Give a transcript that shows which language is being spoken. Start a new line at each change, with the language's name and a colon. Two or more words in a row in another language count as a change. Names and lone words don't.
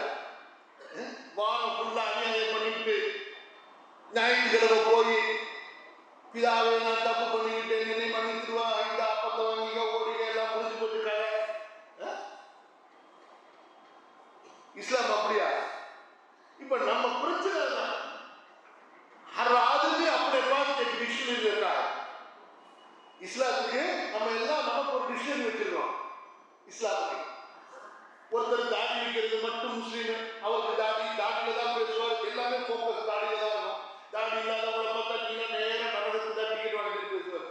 Tamil: வாரம் ஃபுல்லா அநியாயம் பண்ணிட்டு ஞாயிற்றுக்கிழமை போய் பிதாவை நான் தப்பு பண்ணிக்கிட்டேன், என்னை மன்னித்துருவா, இந்த அப்பத்தை வாங்கிக்க, ஓடிக்க, எல்லாம் முடிஞ்சு போட்டுருக்காங்க. இஸ்லாம் அப்படியா? இப்ப நம்ம பிரச்சனை தான்,
Hindi: हर आदमी अपने पास एक डिक्शनरी रहता है.
Tamil: இஸ்லாத்துக்கு நம்ம எல்லாம் நமக்கு ஒரு டிக்ஷனரி வச்சிருக்கோம். இஸ்லாத்துக்கு ஒருத்தர் தாடி வைக்கிறது மட்டும் முஸ்லீம், அவருக்கு தாடியில தான் பேசுவார், எல்லாமே போக்கஸ் தாடியில தான் இருக்கும். தாடி இல்லாதவங்களை பார்த்தா நீங்க நேரம் நடனத்துக்கு தான் டிக்கெட் வாங்கிட்டு பேசுவார்.